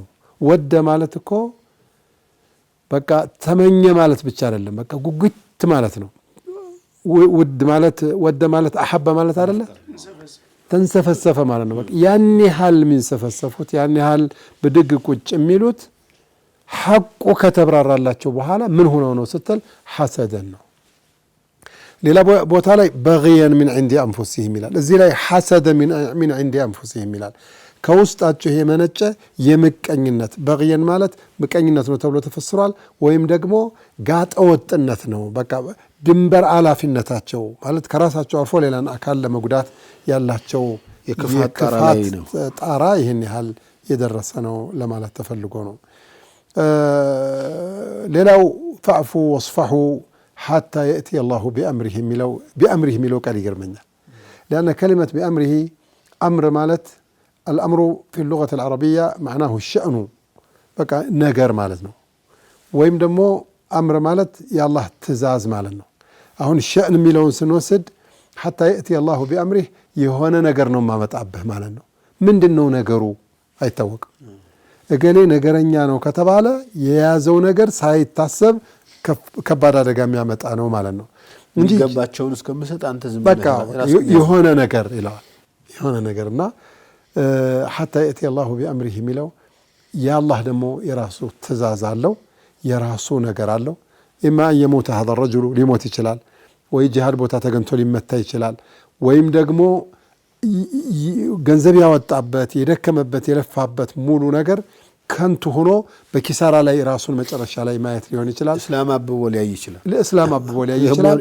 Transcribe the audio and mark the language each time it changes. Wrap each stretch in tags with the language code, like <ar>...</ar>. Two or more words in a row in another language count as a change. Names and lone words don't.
<am>ወደ ማለት እኮ በቃ ተመኘ ማለት ብቻ አይደለም። በቃ ጉጉት ማለት ነው። ውድ ማለት ወደ ማለት አሐበ ማለት አይደለ? ተንሰፈሰፈ ማለት ነው። በቃ ያን ያህል የሚንሰፈሰፉት ያን ያህል ብድግ ቁጭ የሚሉት ሐቁ ከተብራራላቸው በኋላ ምን ሆነው ነው ስትል ሐሰደን ነው። ሌላ ቦታ ላይ በግየን ምን</am> <ar>عند انفسهم</ar> <am>ይላል። እዚህ ላይ ሐሰደ ምን</am> <ar>عند انفسهم</ar> <am>ይላል። ከውስጣቸው የመነጨ የምቀኝነት በግየን ማለት ምቀኝነት ነው ተብሎ ተፈስሯል። ወይም ደግሞ ጋጠ ወጥነት ነው። በቃ ድንበር አላፊነታቸው ማለት ከራሳቸው አልፎ ሌላን አካል ለመጉዳት ያላቸው የክፋት ጣራ ይህን ያህል የደረሰ ነው ለማለት ተፈልጎ ነው። ሌላው</am> <ar>فاعفوا واصفحوا حتى يأتي الله بأمره</ar> <am>የሚለው ቃል ይገርመኛል።</am> <ar>لأن كلمة بأمره أمر مالت الأمر في اللغة العربية معناه الشأن</ar> <am>በቃ ነገር ማለት ነው። ወይም ደግሞ አምር ማለት የአላህ ትእዛዝ ማለት ነው። አሁን ሸእን የሚለውን ስንወስድ</am> <ar>حتى يأتي الله بأمره</ar> <am>የሆነ ነገር ነው ማመጣብህ ማለት ነው። ምንድን ነው ነገሩ አይታወቅም። እገሌ ነገረኛ ነው ከተባለ የያዘው ነገር ሳይታሰብ ከባድ አደጋ የሚያመጣ ነው ማለት ነው እንጂ ገባቸውን እስከምሰጥ አንተ ዝም በቃ የሆነ ነገር ይላል የሆነ ነገርና</am> <ar>حتى يأتي الله بأمره</ar> <am>የሚለው የአላህ ደግሞ የራሱ ትእዛዝ አለው የራሱ ነገር አለው። ኢማ የሞተ</am> <ar>هذا الرجل</ar> <am>ሊሞት ይችላል ወይ ጂሃድ ቦታ ተገንቶ ሊመታ ይችላል ወይም ደግሞ ገንዘብ ያወጣበት የደከመበት የለፋበት ሙሉ ነገር ከንቱ ሆኖ በኪሳራ ላይ ራሱን መጨረሻ ላይ ማየት ሊሆን ይችላል። እስላም አብቦ ሊያይ ይችላል። ለእስላም አብቦ ሊያይ ይችላል።</am>